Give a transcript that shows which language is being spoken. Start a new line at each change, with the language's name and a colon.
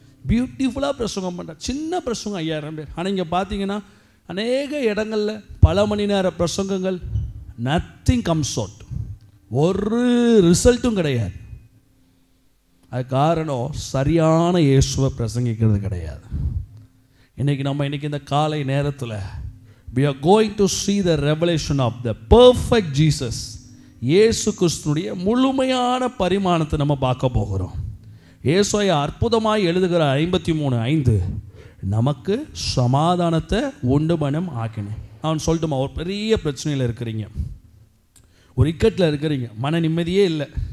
Tamil: பியூட்டிஃபுல்லாக பிரசங்கம் பண்ணுறார். சின்ன பிரசங்கம் 5000 பேர். ஆனால் இங்கே பார்த்தீங்கன்னா அநேக இடங்களில் பல மணி நேர பிரசங்கங்கள், நத்திங் கம்ஸ் அவுட், ஒரு ரிசல்ட்டும் கிடையாது. அது காரணம் சரியான இயேசுவை பிரசங்கிக்கிறது கிடையாது. இன்றைக்கி இந்த காலை நேரத்தில்
English: we are going to see the revelation of the perfect Jesus.
Tamil: இயேசு கிறிஸ்துனுடைய முழுமையான பரிமாணத்தை நம்ம பார்க்க போகிறோம். ஏசாயா அற்புதமாய் எழுதுகிற 53:5 நமக்கு சமாதானத்தை உண்டு மனம் ஆக்கினேன். அவன் சொல்லட்டுமா, ஒரு பெரிய பிரச்சனையில் இருக்கிறீங்க, ஒரு இக்கட்டில் இருக்கிறீங்க, மன நிம்மதியே இல்லை.